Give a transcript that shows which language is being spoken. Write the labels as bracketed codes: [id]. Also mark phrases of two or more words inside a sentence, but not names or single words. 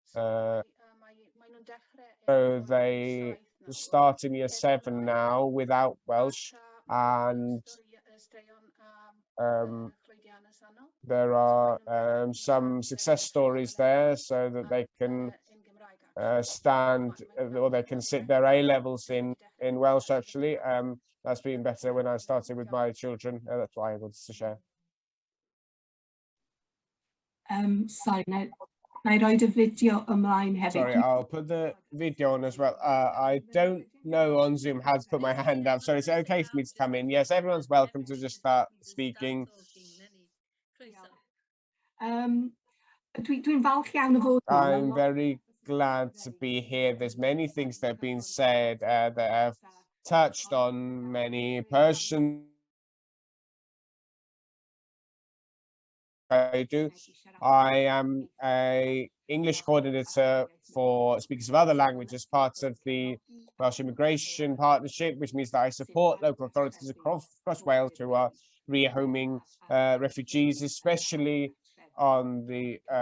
[en] So they start in year 7 now without Welsh, and there are some success stories there so that they can stand or they can sit their A levels in Welsh actually. That's been better when I started with my children. That's why I wanted to share. Sorry, [cy] na I roed y fideo ymlaen hefyd. [en] Sorry, I'll put the video on as well. I don't know on Zoom how to put my hand up, so it's okay for me to come in. Yes, everyone's welcome to just start speaking. [cy] Dwi'n falch iawn o fod yma. [en] I'm very glad to be here. There's many things that have been said that have touched on many Persian. I am a English coordinator for speakers of other languages, part of the Welsh Immigration Partnership, which means that I support local authorities across Wales who are rehoming refugees, especially on the